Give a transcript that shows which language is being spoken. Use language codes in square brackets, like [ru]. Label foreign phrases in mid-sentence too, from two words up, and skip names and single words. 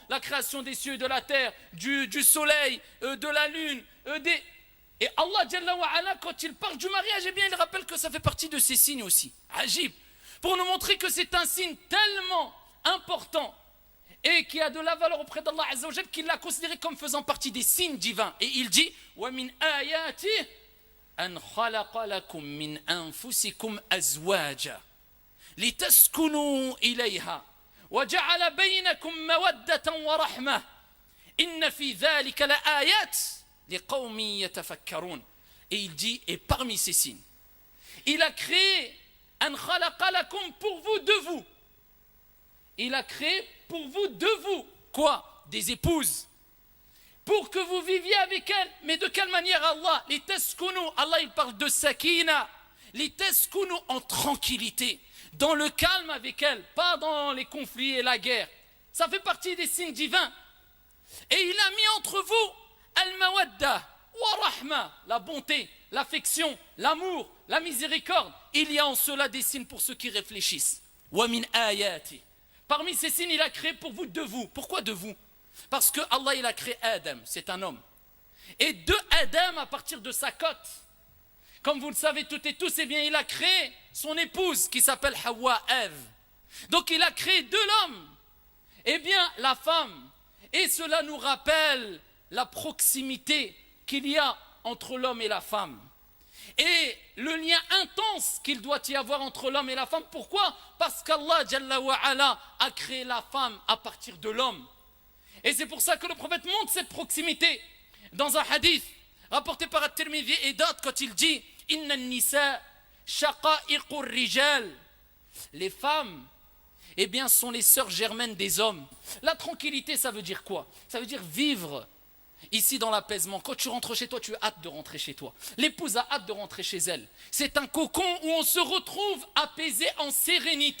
[fr] la création des cieux et de la terre, du soleil, de la lune, Et Allah [ar] جل وعلا, [fr] quand il parle du mariage, eh bien il rappelle que ça fait partie de ces signes aussi. Ajib. Pour nous montrer que c'est un signe tellement important et qui a de la valeur auprès d'Allah [ar] عز وجل [fr] qu'il l'a considéré comme faisant partie des signes divins. Et il dit [ar] ومن آياته أن خلق لكم من أنفسكم أزواجا لتسكنوا إليها وجعل بينكم مودة ورحمة إن في ذلك لآيات لقوم يتفكرون. [fr] Et il dit, et parmi ces signes, il a créé [ar] أن خلق لكم [fr] pour vous de vous. Il a créé pour vous de vous quoi? Des épouses. Pour que vous viviez avec elles. Mais de quelle manière Allah? Les taskunu, Allah il parle de sakina. Les taskunu en tranquillité. Dans le calme avec elles. Pas dans les conflits et la guerre. Ça fait partie des signes divins. Et il a mis entre vous [ar] المودة ورحمة. [fr] La bonté, l'affection, l'amour, la miséricorde. Il y a en cela des signes pour ceux qui réfléchissent. [ar] ومن آيات. [fr] Parmi ces signes, il a créé pour vous de vous. Pourquoi de vous? Parce que Allah, il a créé Adam, c'est un homme. Et de Adam, à partir de sa côte, comme vous le savez toutes et tous, eh bien, il a créé son épouse qui s'appelle Hawa, Ève. Donc, il a créé de l'homme, eh bien, la femme. Et cela nous rappelle la proximité qu'il y a entre l'homme et la femme. Et le lien intense qu'il doit y avoir entre l'homme et la femme. Pourquoi? Parce qu'Allah [ar] جل وعلا [fr] a créé la femme à partir de l'homme. Et c'est pour ça que le prophète montre cette proximité. Dans un hadith rapporté par At-Tirmidhi et d'autres, quand il dit [ar] إن نساء شقائق الرجال. [fr] Les femmes, eh bien, sont les sœurs germaines des hommes. La tranquillité, ça veut dire quoi? Ça veut dire vivre ici dans l'apaisement. Quand tu rentres chez toi, tu as hâte de rentrer chez toi. L'épouse a hâte de rentrer chez elle. C'est un cocon où on se retrouve apaisé en sérénité.